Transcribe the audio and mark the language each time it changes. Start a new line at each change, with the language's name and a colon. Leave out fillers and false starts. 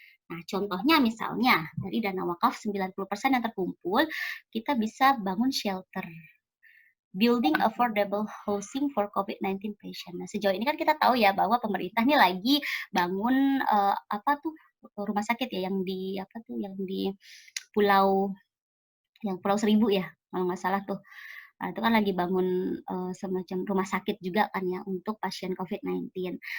Indonesian: Nah, contohnya misalnya dari dana wakaf 90% yang terkumpul, kita bisa bangun shelter.
English: Building affordable housing for COVID-19 patient.
Indonesian: Nah, sejauh ini kan kita tahu ya bahwa pemerintah ini lagi bangun rumah sakit ya yang di Pulau Seribu ya, kalau nggak salah tuh. Nah, itu kan lagi bangun semacam rumah sakit juga kan ya untuk pasien COVID-19.